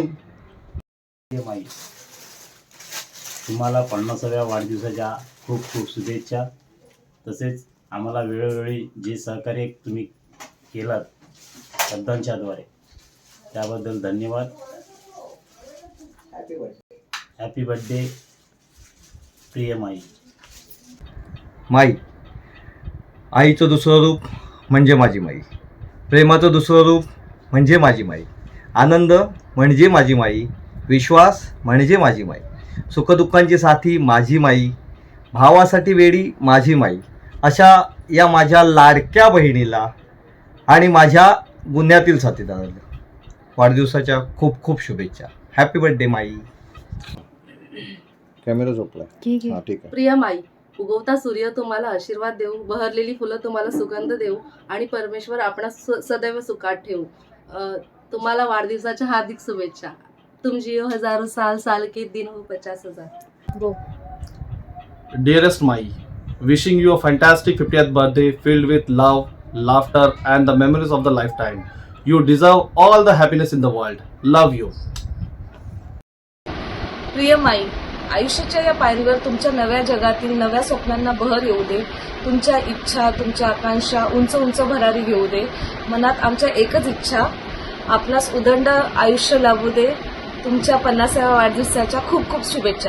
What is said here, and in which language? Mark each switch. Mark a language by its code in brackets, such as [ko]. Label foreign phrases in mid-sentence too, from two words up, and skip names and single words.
[mr] माई, तुम्हाला 50व्या वाढदिवसाच्या खूप खूप शुभेच्छा. तसेच आम्हाला वेळोवेळी जे सहकार्य तुम्ही केलात शब्दांच्याद्वारे त्याबद्दल धन्यवाद. [en] happy birthday [mr] प्रिय माई. माई, आईचं दुसरं रूप म्हणजे माझी माई, प्रेमाचं दुसरं रूप म्हणजे माझी माई, आनंद म्हणजे माझी माई, विश्वास म्हणजे माझी माई, सुखदुःखांची साथी माझी माई, भावासाठी वेडी माझी माई, अशा या माझ्या लाडक्या बहिणीला आणि माझ्या गुन्ह्यातील साथीदाराला वाढदिवसाच्या खूप खूप शुभेच्छा. [en] happy birthday [mr] माई. कॅमेरा झोपला. ठीक आहे. प्रिय माई, उगवता सूर्य तुम्हाला आशीर्वाद देऊ, बहरलेली फुलं तुम्हाला सुगंध देऊ आणि परमेश्वर आपणास सदैव सुखात ठेवू. तुम्हाला वाढदिवसाच्या हार्दिक शुभेच्छा. [hi] तुम जियो हजारों साल, साल के दिन हो 50,000. [en] डिअरेस्ट माई, wishing you a fantastic 50th birthday filled with love, laughter, and the memories of the lifetime. You deserve all the happiness in the world. Love you. [mr] प्रिय माई, आयुष्याच्या या पायरीवर तुमच्या नव्या जगातील नव्या स्वप्नांना बहर येऊ दे. तुमच्या इच्छा, तुमच्या आकांक्षा उंच उंच भरारी घेऊ दे. मनात आमच्या एकच इच्छा, आपणास उदंड आयुष्य लाभू दे. तुमच्या 50व्या वाढदिवसाच्या खूप खूप शुभेच्छा.